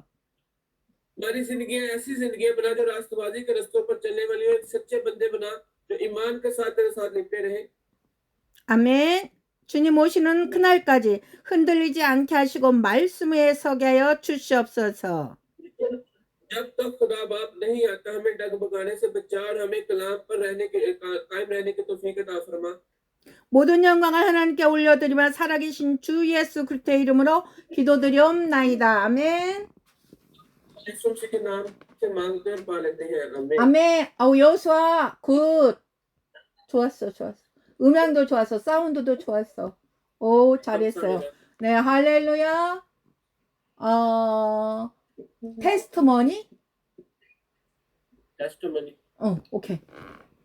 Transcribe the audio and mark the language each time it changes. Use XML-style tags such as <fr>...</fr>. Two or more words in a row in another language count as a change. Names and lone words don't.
<ur>ہماری زندگی ایسی زندگی بنا جو راستبازی کے راستوں پر چلنے والی ہو، سچے بندے بنا جو ایمان کے ساتھ تیرے ساتھ لپٹے رہے.</ur> <ko>아멘. 주님 오시는 그날까지 흔들리지 않게 하시고 말씀 위에 서게 하여 주시옵소서.</ko> <ur>جب تک خدا باپ نہیں آتا ہمیں ڈگمگانے سے بچا اور ہمیں کلام پر رہنے کے قائم رہنے کی توفیق عطا فرما.</ur> <ko>모든 영광을 하나님께 올려드리며 살아계신 주 예수 그리스도의 이름으로 기도드리옵나이다. 아멘.</ko> <ur>یسوع مسیح کے نام سے مانگتے اور پا لیتے ہیں. आमीन।</ur> <ko>아멘. 여호수아 굿. 좋았어. 음향도 좋았어. 사운드도 좋았어. 오, 잘했어요. 네, 할렐루야. 테스트머니?</ko> <en>टेस्टमनी।</en> <ko>오케이.</ko>